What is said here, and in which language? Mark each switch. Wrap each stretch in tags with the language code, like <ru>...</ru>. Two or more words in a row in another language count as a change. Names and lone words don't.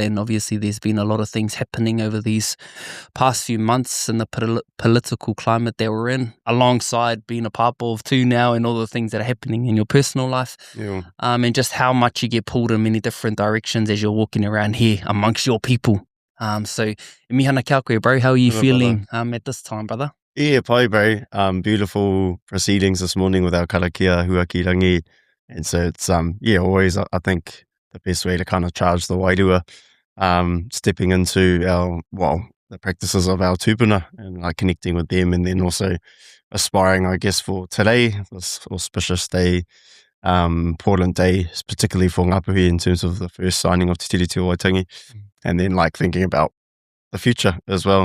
<en>And obviously there's been a lot of things happening over these past few months in the political climate that we're in, alongside being a part of too now and all the things that are happening in your personal life. Yeah. And just how much you get pulled in many different directions as you're walking around here amongst your people. So,</en> <mi>mihana kia koe,</mi> <en>bro. How are you feeling at this time, brother? Yeah, pai, bro. Beautiful proceedings this morning with our</en> <mi>karakia huakirangi.</mi> <en>And so it's, always, I think, the best way to kind of charge the wairua, stepping into the practices of our tūpuna and like connecting with them, and then also aspiring, I guess, for today, this auspicious day, important day, particularly for Ngapuhi in terms of the first signing of Te Tiriti o Waitangi, and then like thinking about the future as well.</en>